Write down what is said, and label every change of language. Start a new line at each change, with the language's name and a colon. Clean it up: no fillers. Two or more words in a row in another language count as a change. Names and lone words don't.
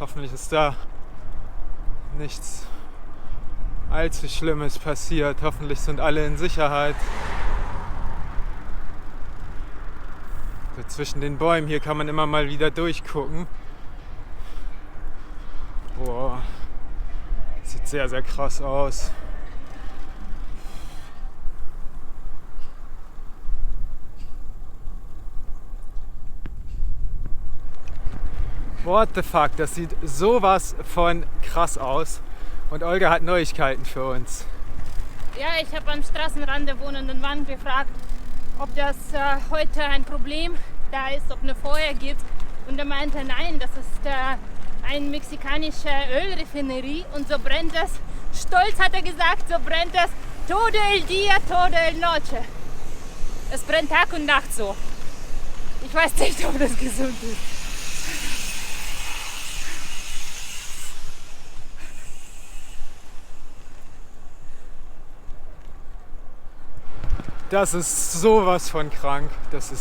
German: Hoffentlich ist da nichts allzu Schlimmes passiert. Hoffentlich sind alle in Sicherheit. So zwischen den Bäumen hier kann man immer mal wieder durchgucken. Boah, sieht sehr krass aus.
English: What the fuck,
German: das sieht sowas von krass aus. Und Olga hat Neuigkeiten für uns. Ja, ich habe am Straßenrand der wohnenden Mann gefragt, ob das heute ein Problem da ist, ob eine Feuer gibt. Und er meinte, nein, das ist eine mexikanische Ölraffinerie und so brennt es. Stolz hat er gesagt, so brennt es
Spanish: todo el día, todo el noche.
German: Es brennt Tag und Nacht so. Ich weiß nicht, ob das gesund ist. Das ist sowas von krank.